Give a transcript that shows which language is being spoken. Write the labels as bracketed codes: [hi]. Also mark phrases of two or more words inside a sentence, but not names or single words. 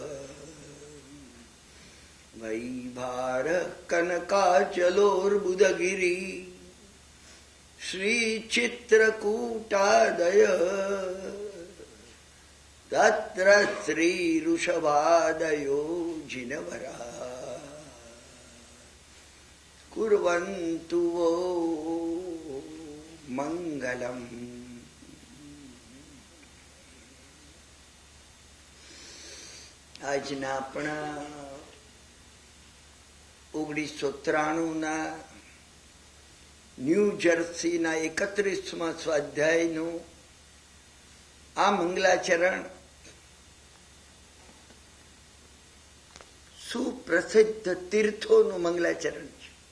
[sa] वैभार कनकाचलोर्बुधगिरि श्री चित्रकूटादय तत्र श्री ऋषभादयो जिनवरा कुर्वन्तु वो मंगलम्। [gu] આજના આપણા 1993 ન્યૂ જર્સીના 31મા સ્વાધ્યાયનું આ મંગલાચરણ સુપ્રસિદ્ધ તીર્થોનું મંગલાચરણ છે.